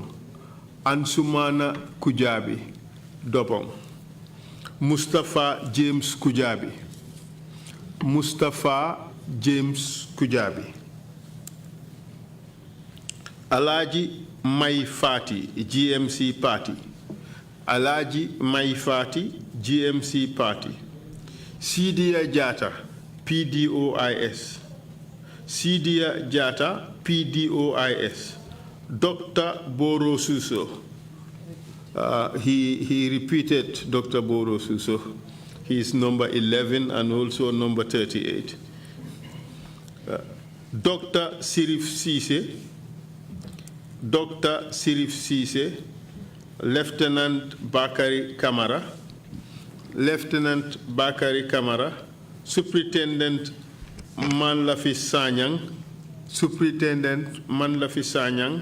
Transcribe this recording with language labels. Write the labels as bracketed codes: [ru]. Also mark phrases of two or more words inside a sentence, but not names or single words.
[en] Ansumana Kujabi Dobong. Mustafa James Kujabi. Mustafa James Kujabi. Alaji Mai Fati, GMC Party. Alaji Mai Fati, GMC Party. Sidia Jata, PDOIS. Sidia Jata, PDOIS. Dr. Boro Suso. He repeated Dr. Boro Suso. He is number 11 and also number 38. Dr. Sirif Sise. Dr. Sirif Sise. Lieutenant Bakari Kamara. Lieutenant Bakari Kamara. Superintendent Manlafi Sanyang. Superintendent Manlafi Sanyang.